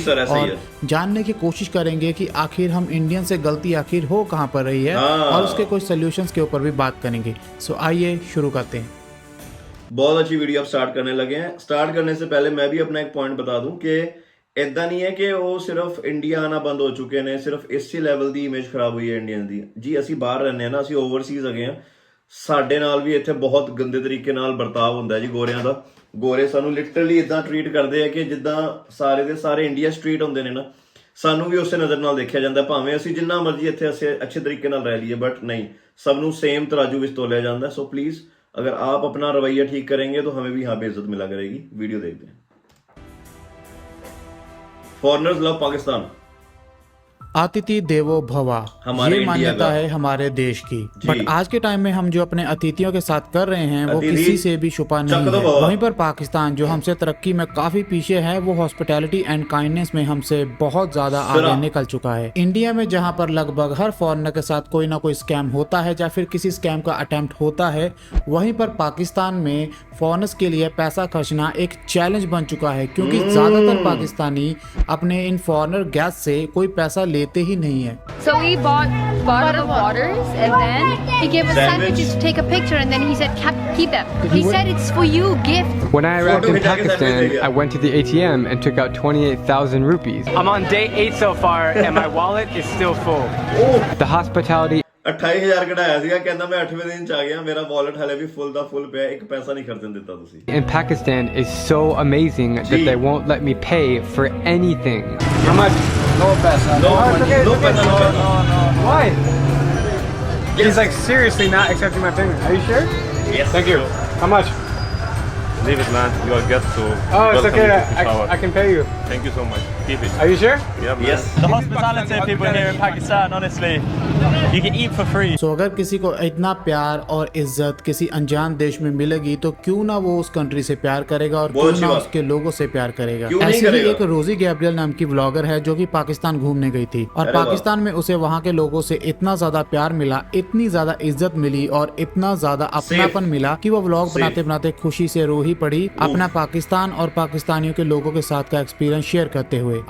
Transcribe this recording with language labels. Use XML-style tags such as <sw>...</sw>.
<hi>और जानने की कोशिश करेंगे कि आखिर हम इंडियन से गलती आखिर हो कहां पर रही है और उसके कुछ सॉल्यूशंस के ऊपर भी बात करेंगे। सो आइए शुरू करते हैं। बहुत अच्छी वीडियो आप स्टार्ट करने लगे हैं। स्टार्ट करने से पहले मैं भी अपना एक पॉइंट बता दूं कि इदा नहीं है कि वो सिर्फ इंडिया आना बंद हो चुके ने, सिर्फ इसी लेवल की इमेज खराब हुई है इंडियन की जी।</hi> <pa>ਅਸੀਂ ਬਾਹਰ ਰਹਿੰਦੇ ਹਾਂ ਨਾ, ਅਸੀਂ ਓਵਰਸੀਜ਼ ਹੈਗੇ ਆ, ਸਾਡੇ ਨਾਲ ਵੀ ਇੱਥੇ ਬਹੁਤ ਗੰਦੇ ਤਰੀਕੇ ਨਾਲ ਵਰਤਾਵ ਹੁੰਦਾ ਜੀ ਗੋਰਿਆਂ ਦਾ। ਗੋਰੇ ਸਾਨੂੰ ਲਿਟਰਲੀ ਇਦਾਂ ਟਰੀਟ ਕਰਦੇ ਆ ਕਿ ਜਿੱਦਾਂ ਸਾਰੇ ਦੇ ਸਾਰੇ ਇੰਡੀਆ ਸਟਰੀਟ ਹੁੰਦੇ ਨੇ ਨਾ, ਸਾਨੂੰ ਵੀ ਉਸੇ ਨਜ਼ਰ ਨਾਲ ਦੇਖਿਆ ਜਾਂਦਾ। ਭਾਵੇਂ ਅਸੀਂ ਜਿੰਨਾ ਮਰਜ਼ੀ ਇੱਥੇ ਅੱਛੇ ਤਰੀਕੇ ਨਾਲ ਰਹਿ ਲਈਏ, ਬਟ</pa> <hi>नहीं, सब</hi> <pa>ਨੂੰ सेम तराजू ਵਿੱਚ ਤੋਲਿਆ ਜਾਂਦਾ।</pa> <hi>सो प्लीज अगर आप अपना रवैया ठीक करेंगे तो हमें भी यहाँ पे इज्जत मिला करेगी। वीडियो देखते हैं। Foreigners love Pakistan. अतिथि देवो भवा, ये मान्यता है हमारे देश की। बट आज के टाइम में हम जो अपने अतिथियों के साथ कर रहे हैं वो किसी से भी छुपा नहीं है। वहीं पर पाकिस्तान जो हमसे तरक्की में काफी पीछे है, वो हॉस्पिटैलिटी एंड काइंडनेस में हमसे बहुत ज्यादा आगे निकल चुका है। इंडिया में जहां पर लगभग हर फॉरेनर के साथ कोई ना कोई स्कैम होता है या फिर किसी स्कैम का अटेम्प्ट होता है, वहीं पर पाकिस्तान में फॉरेनर्स के लिए पैसा खर्चना एक चैलेंज बन चुका है, क्योंकि ज्यादातर पाकिस्तानी अपने इन फॉरेनर गेस्ट से कोई पैसा लेते ही नहीं है।</hi> <en>So we bought bottle of waters and then he gave us sandwiches to take a picture and then he said keep them. He said it's for you, gift. When I arrived in Pakistan, I went to the ATM and took out 28,000 rupees. I'm on day 8 so far and my wallet is still full. The hospitality</en> <pa>28,000 ਕਢਾਇਆ ਸੀਗਾ, ਕਹਿੰਦਾ ਮੈਂ 8ਵੇਂ ਦਿਨ ਚ ਆ ਗਿਆ, ਮੇਰਾ wallet ਹਲੇ ਵੀ ਫੁੱਲ ਦਾ ਫੁੱਲ ਪਿਆ, ਇੱਕ ਪੈਸਾ ਨਹੀਂ ਖਰਚਣ ਦਿੱਤਾ ਤੁਸੀਂ।</pa> <en>in Pakistan is so amazing that they won't let me pay for anything. How much? No paisa. No money, no paisa, no paisa. Why? He's like seriously not accepting my payment. Are you sure? Yes. Thank you. How much? Leave it, man. You are guests, so Oh, it's welcome okay. you to Peshawar. I can pay you. Thank you so much. Keep it. Are you sure? Yeah, man. Yes. The hospitality of people here in Pakistan, honestly, you can eat for free.</en> <hi>So अगर किसी को इतना प्यार और इज्जत किसी अनजान देश में मिलेगी तो क्यों ना वो उस कंट्री से प्यार करेगा और क्यों ना उसके लोगों से प्यार करेगा। ऐसे ही एक रोजी गैब्रियल नाम की व्लॉगर है जो कि पाकिस्तान घूमने गई थी और पाकिस्तान में उसे वहाँ के लोगों से इतना ज्यादा प्यार मिला, इतनी ज्यादा इज्जत मिली और इतना ज्यादा अपनापन मिला कि वो व्लॉग बनाते बनाते खुशी से रो ही पड़ी, अपना पाकिस्तान और पाकिस्तानियों के लोगों के साथ का एक्सपीरियंस शेयर करते हुए। थे।</hi>